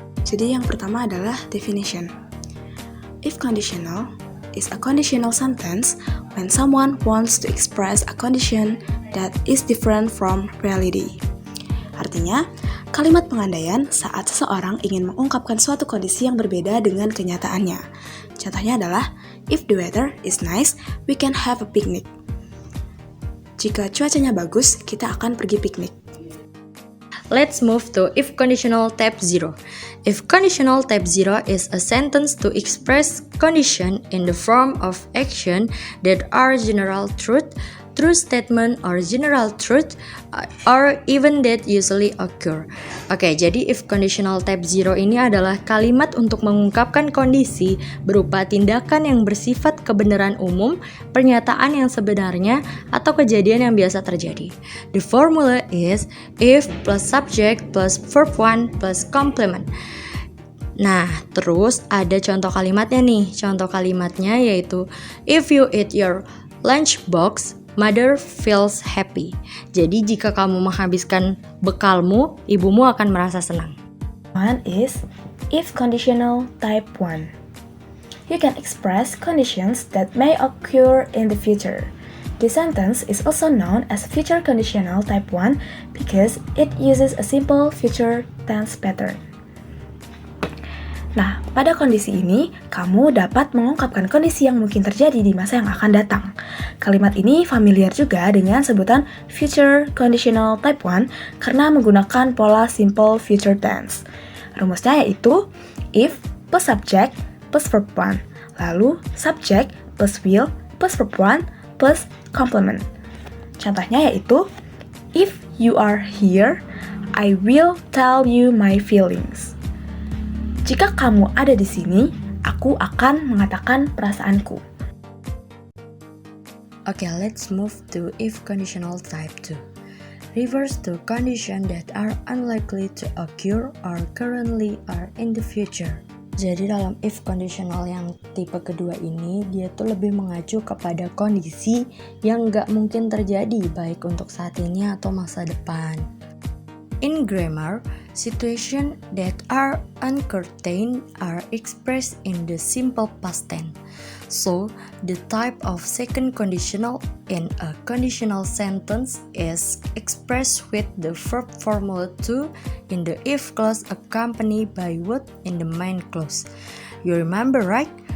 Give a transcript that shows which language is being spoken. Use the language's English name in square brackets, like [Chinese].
[Indonesian] Jadi yang pertama adalah definition. [English] If conditional is a conditional sentence when someone wants to express a condition that is different from reality. [Indonesian] Artinya, kalimat pengandaian saat seseorang ingin mengungkapkan suatu kondisi yang berbeda dengan kenyataannya. Contohnya adalah, [English] if the weather is nice, we can have a picnic. [Indonesian] Jika cuacanya bagus, kita akan pergi piknik. [English] Let's move to if conditional type 0. If conditional type 0 is a sentence to express condition in the form of action that are general truth, true statement, or general truth, or even that usually occur. [Indonesian] Oke, jadi if conditional type 0 ini adalah kalimat untuk mengungkapkan kondisi berupa tindakan yang bersifat kebenaran umum, pernyataan yang sebenarnya, atau kejadian yang biasa terjadi. [English] The formula is if plus subject plus verb 1 plus complement. [Indonesian] Nah, terus ada contoh kalimatnya nih. Contoh kalimatnya yaitu [English] if you eat your lunchbox, mother feels happy. [Indonesian] Jadi jika kamu menghabiskan bekalmu, ibumu akan merasa senang. [English] One is if conditional type 1. You can express conditions that may occur in the future. This sentence is also known as future conditional type 1 because it uses a simple future tense pattern. [Indonesian] Nah, pada kondisi ini, kamu dapat mengungkapkan kondisi yang mungkin terjadi di masa yang akan datang. Kalimat ini familiar juga dengan sebutan future conditional type 1 karena menggunakan pola simple future tense. Rumusnya yaitu if plus subject plus verb 1, lalu subject plus will plus verb 1 plus complement. Contohnya yaitu [English] if you are here, I will tell you my feelings. [Indonesian] Jika kamu ada di sini, aku akan mengatakan perasaanku. [English] Okay, let's move to if conditional type 2. Refers to conditions that are unlikely to occur or currently are in the future. [Indonesian] Jadi dalam if conditional yang tipe kedua ini, dia tuh lebih mengacu kepada kondisi yang nggak mungkin terjadi baik untuk saat ini atau masa depan. [English] In grammar, situations that are uncertain are expressed in the simple past tense. So, the type of second conditional in a conditional sentence is expressed with the verb formula to in the if clause accompanied by would in the main clause. You remember, right?